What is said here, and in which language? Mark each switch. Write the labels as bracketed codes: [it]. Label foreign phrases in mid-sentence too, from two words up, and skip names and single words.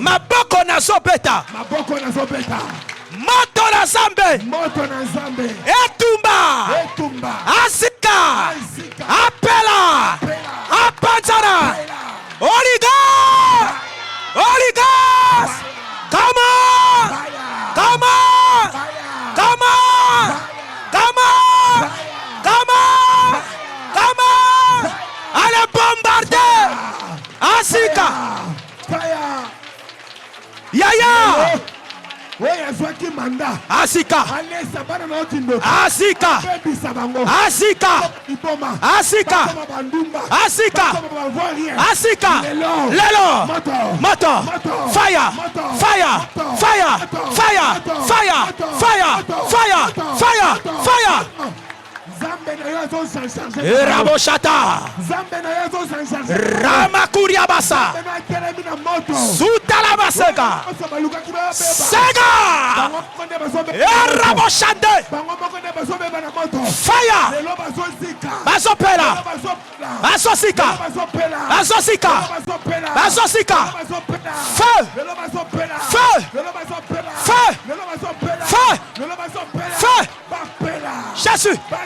[ln] Maboko na zobeta. Maboko na zobeta. Moto na zambe. Moto na zambe. Etumba. Etumba. Asika. Asika. Apela. Apela. Apanzara. Apela. Oliga. Oligas. [en] Come on. Fire. Come on. Fire. Come on. Fire. Come on. Fire. Come on. Come on. [fr] Allez bombarder. [ln] Asika. [en] Fire. [ln] Yaya. Oya zwaki manda. Asika. Alesa bana na otindo. Asika. Bebisa bango. Asika. Iboma. Asika. Bakoma bandumba. Asika. Bakoma bavorie. Asika. Lelo. Lelo. Moto. Moto. Moto. [en] Fire. [ln] Moto. [en] Fire. [ln] Moto. [en] Fire. [ln] Moto. [en] Fire. [ln] Moto. [en] Fire. [ln] Moto. [en] Fire. [ln] Moto. [en] Fire. [ln] Moto. [en] Fire. [ln] Moto. [en] Fire. [ln] Moto. Zambe Raboshata Ramakuriabasa Sutalabasega Sega Raboshande Fire Bazopela Bazosika Bazosika Bazosika [fr] Feu Feu Feu Feu Feu Jésus